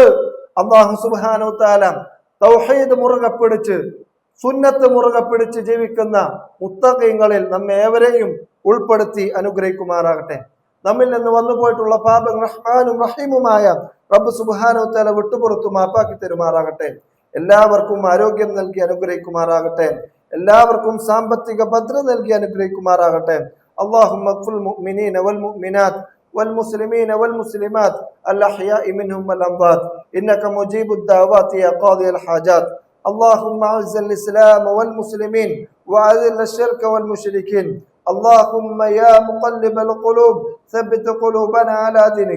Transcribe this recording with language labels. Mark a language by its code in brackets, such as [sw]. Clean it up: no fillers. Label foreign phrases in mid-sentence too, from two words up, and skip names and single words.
[ar] الله سبحانه تعالى [ml] തൗഹീദ് മുറുകെ പിടിച്ച്, സുന്നത്ത് മുറുകെ പിടിച്ച് ജീവിക്കുന്ന മുത്തഖീങ്ങളിൽ നമ്മെ ഏവരെയും ഉൾപ്പെടുത്തി അനുഗ്രഹിക്കുമാറാകട്ടെ. നമ്മിൽ നിന്ന് വന്നുപോയിട്ടുള്ള പാപങ്ങൾ റഹ്മാനും റഹീമുമായ റബ്ബ് [ar] سبحانه تعالى [ml] വിട്ടുപുറത്തു മാപ്പാക്കി തരുമാറാകട്ടെ. എല്ലാവർക്കും ആരോഗ്യം നൽകി അനുഗ്രഹിക്കുമാറാകട്ടെ. എല്ലാവർക്കും സാമ്പത്തിക ഭദ്രത നൽകി അനുഗ്രഹിക്കുമാറാകട്ടെ. [ar] اللهم اغفر المؤمنين والمؤمنات والمسلمين والمسلمات الأحياء منهم والأموات إنك مجيب الدعوات يا قاضي الحاجات. اللهم أعز الإسلام والمسلمين وأذل الشرك والمشركين. اللهم يا مقلب القلوب ثبت قلوبنا على دينك.